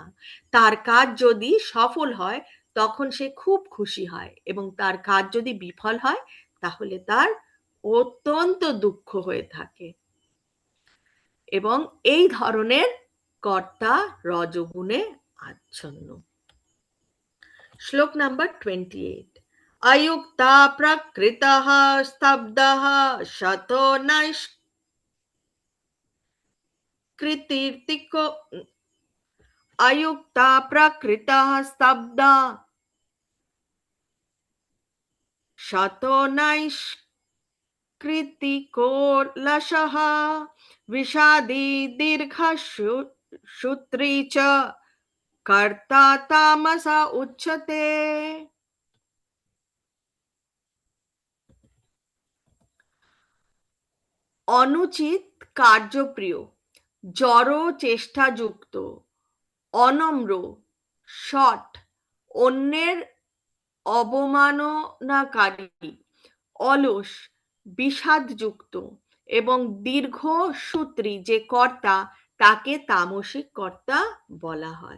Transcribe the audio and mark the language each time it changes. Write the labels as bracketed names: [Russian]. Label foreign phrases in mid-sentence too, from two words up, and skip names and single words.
[Bangla] তার কাজ যদি সফল হয় তখন সে খুব খুশি হয়, এবং তার কাজ যদি বিফল হয় তাহলে তার অত্যন্ত দুঃখ হয়ে থাকে। এবং এই ধরনের কর্তা রজগুণে আচ্ছন্ন। শ্লোক নাম্বার 28। [Sanskrit] अयुक्ता प्रकृतः स्तब्धः शतो नैष्कृतिको अयुक्ता प्रकृतः स्तब्धा शतो नैष्कृतिको लशः विषादी दीर्घसूत्री च कर्ता तामसा उच्यते। [Bangla] অনুচিত কার্যপ্রিয়, জড় চেষ্টাযুক্ত, অনম্র, শঠ, অন্যের অবমাননাকারী, অলস, বিষাদযুক্ত এবং দীর্ঘসূত্রী যে কর্তা তাকে তামসিক কর্তা বলা হয়।